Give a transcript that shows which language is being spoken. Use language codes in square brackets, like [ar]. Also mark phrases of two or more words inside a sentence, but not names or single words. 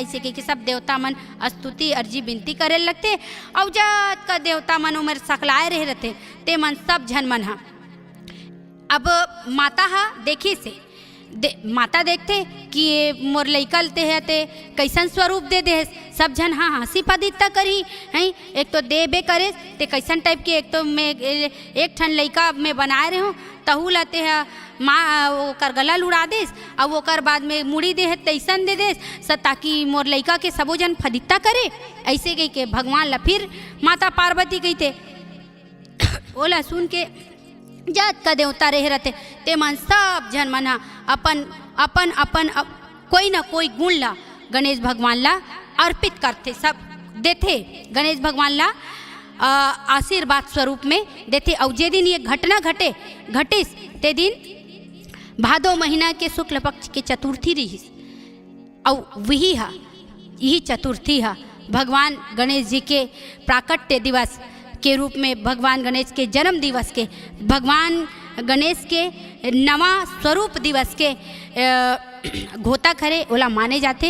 [hne] ऐसे कि सब देवता मन स्तुति अर्जी विनती करे लगते और जत का देवता मन उमर सकलाए रहे रहते ते मन सब जन मन हा। अब माता हा देखी से माता देखते कि ये मोर लइका ते है ते कैसन स्वरूप दे दे सब जन हाँ हंसी पदिता करी हैं। एक तो देबे करे ते कैसन टाइप के, एक तो मैं एक ठन लइका में बनाए रहे हूँ तहू लाते है माँ ओकर गला उड़ा देस और ओकर बाद में मुड़ी दे तैसन दे देस ताकि मोर लइका के सबो जन फदिता करे। ऐसे कही के भगवान ला फिर माता पार्वती कहते ओला सुन के जात का देवता रह रहते ते मन सब जन मना अपन अपन अपन कोई ना कोई गुण ला गणेश भगवान ला अर्पित करते, सब देते गणेश भगवान ला आशीर्वाद स्वरूप में देते। और जे दिन ये घटना घटिस ते दिन भादो महीना के शुक्ल पक्ष के चतुर्थी रही और वही हा यही चतुर्थी हा भगवान गणेश जी के प्राकट्य दिवस के रूप में, भगवान गणेश के जन्म दिवस के, भगवान गणेश के नवा स्वरूप दिवस के घोता खरे ओला माने जाते।